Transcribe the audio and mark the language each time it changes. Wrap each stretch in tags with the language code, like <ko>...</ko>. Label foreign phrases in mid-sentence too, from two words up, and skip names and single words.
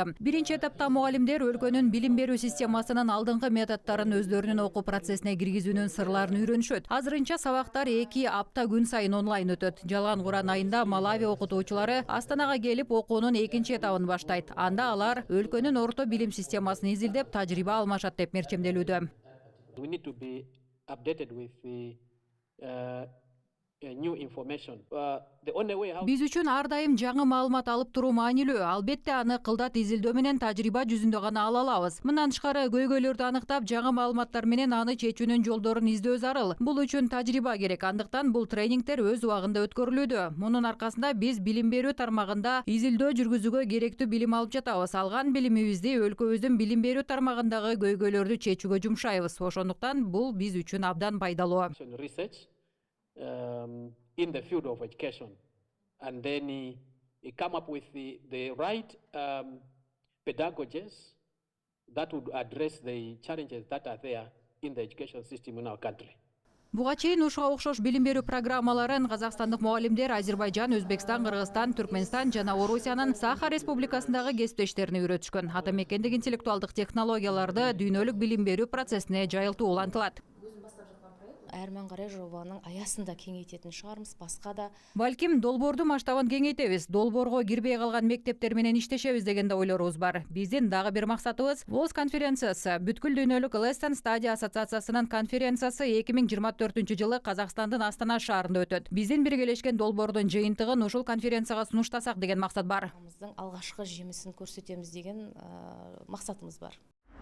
<ky>Биринчи этапта мугалимдер өлкөнүн билим берүү системасынын алдыңкы методдорун өздөрүнүн окуу процессине киргизүүнүн сырларын үйрөнүшөт. Азырынча сабактар 2 апта күн сайын онлайн өтөт. Жалган Куран айында Малави окутуучулары Астанага келип окуунун экинчи этабын баштайт. Анда алар өлкөнүн орто билим системасын изилдеп, тажрыйба алмашат деп мерчемделүүдө.</ky> <en>We need to be updated with the new information. The only way how</en> <ky>Биз үчүн ар дайым жаңы маалымат алып туруу маанилүү. Албетте аны кылдат изилдөө менен тажрыйба жүзүндө гана ала алабыз. Мындан тышкары көйгөйлөрдү аныктап, жаңы маалыматтар менен аны чечүүнүн жолдорун издөө зарыл. Бул үчүн тажрыйба керек. Андыктан бул тренингтер өз убагында өткөрүлүүдө. Мунун аркасында биз билим берүү тармагында изилдөө жүргүзүүгө керектүү билим алып жатабыз. Алган билимибизди өлкөбүздүн билим берүү тармагындагы көйгөйлөрдү чечүүгө жумшайбыз. Ошондуктан бул биз үчүн абдан пайдалуу.</ky> <en>research in the field of education, and then come up with the right pedagogies that would address the challenges that are there in the education system in our country.</en> <ky>Буга чейин ушуга окшош билим берүү программаларын казакстандык мугалимдер Азербайжан, Өзбекстан, Кыргызстан, Түркмөнстан жана Орусиянын Саха Республикасындагы кесиптештерине үйрөтүшкөн. Ата мекендик интеллектуалдык технологияларды дүйнөлүк билим берүү процессине жайылтуу улантылат.</ky> <kk>Әрмен қарай жобаның аясында кеңейтетін шығармыз, басқа да.</kk> <ky>Балким долбоорду масштабын кеңейтебиз, долбоорго кирбей калган мектептер менен иштешебиз деген да ойлорубуз бар. Биздин дагы бир максатыбыз ВОЗ конференциясы, бүткүл дүйнөлүк Лестон Стадия ассоциациясынын конференциясы 2024-жылы Казакстандын Астана шаарында өтөт. Биздин биргелешкен долбоордун жыйынтыгын ушул конференцияга сунуштасак деген максат бар.</ky> <kk>Алғашқы жемісін көрсетеміз деген мақсатымыз бар.</kk>